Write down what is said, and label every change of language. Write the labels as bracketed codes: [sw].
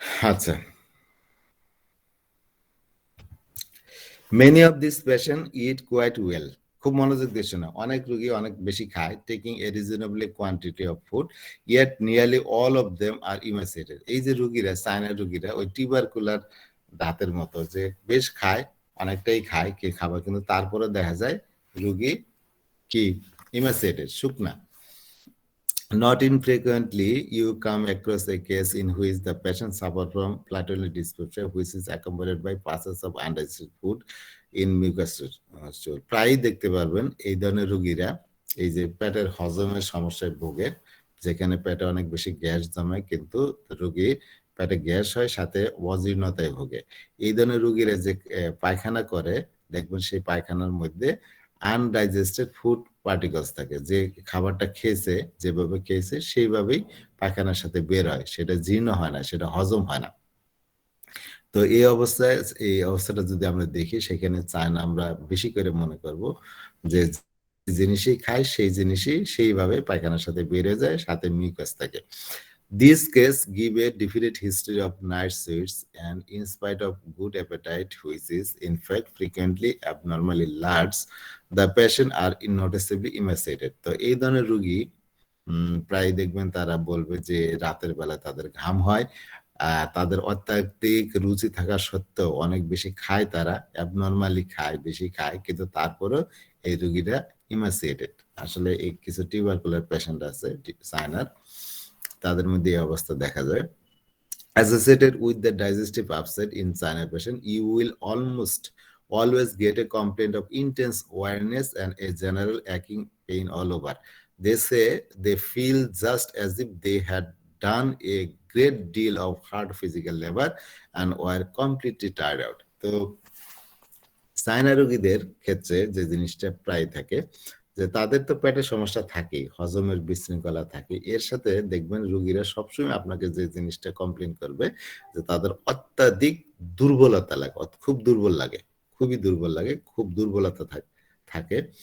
[en] আচ্ছা, many of these patients eat quite well. [bn] খুব মনোযোগ দিয়ে শোনো, অনেক রোগী অনেক বেশি খায়, [en] taking a reasonably quantity of food, yet nearly all of them are emaciated. [bn] এই যে রোগীরা, চায়না রোগীরা ওই টিউবারকুলার দাঁতের মতো যে বেশ খায়, অনেকটাই খায় কে খাবার, কিন্তু তারপরে দেখা যায় রোগী কি emaciated, শুকনা। [en] Not infrequently, you come across a case in which the patient suffered from flatulent dyspepsia, which is accompanied by passage of undigested food in mucus stool. [bn] প্রায়ই দেখতে পারবেন এই ধরনের রোগীরা এই যে পেটের হজমের সমস্যায় ভোগে, যেখানে পেটে অনেক বেশি গ্যাস জমে, কিন্তু রোগী পেটে গ্যাস হয়, সাথে অজীর্ণতায় ভোগে। এই ধরনের রোগীরা যে পায়খানা করে, দেখবেন সেই পায়খানার মধ্যে আনডাইজেস্টেড ফুড পার্টিকলস থাকে, যে খাবারটা খেয়েছে, যেভাবে খেয়েছে সেইভাবেই পায়খানার সাথে বের হয়, সেটা জীর্ণ হয় না, সেটা হজম হয় না। তো এই অবস্থায়, এই অবস্থাটা যদি আমরা দেখি, সেখানে চায়না আমরা বেশি করে মনে করব যে জিনিসই খায় সেই জিনিসই সেইভাবে পায়খানার সাথে বেড়ে যায়, সাথে মিউকাস থাকে। [en] These cases give a definite history of night sweats, and in spite of good appetite, which is in fact frequently abnormally large, the patient are noticeably emaciated. [bn] তো এই ধরনের রোগী প্রায় দেখবেন তারা বলবে যে রাতের বেলা তাদের ঘাম হয়, তাদের অত্যাধিক রুচি থাকা সত্ত্বেও অনেক বেশি খায়, তারা অ্যাবনর্মালি খায়, বেশি খায়, কিন্তু তারপরেও এই রোগীরা ইমাসিয়েটেড। আসলে এই কিছু টিউবারকুলার পেশেন্ট আছে চায়নার, তাদের মধ্যে এই অবস্থা দেখা যায়। [en] Associated with the digestive upset in China patient, you will almost always get a complaint of intense weariness and a general aching pain all over. They say they feel just as if they had done a great deal of hard physical labor and were completely tired out. [bn] তো China রোগীদের ক্ষেত্রে যে জিনিসটা প্রায় থাকে, যে তাদের তো পেটের সমস্যা থাকেই, হজমের বিশৃঙ্খলা থাকে, এর সাথে দেখবেন রোগীরা সবসময় আপনাকে যে জিনিসটা কমপ্লেন করবে যে তাদের অত্যাধিক দুর্বলতা লাগে, খুব দুর্বল লাগে, খুবই দুর্বল লাগে, খুব দুর্বলতা থাকে।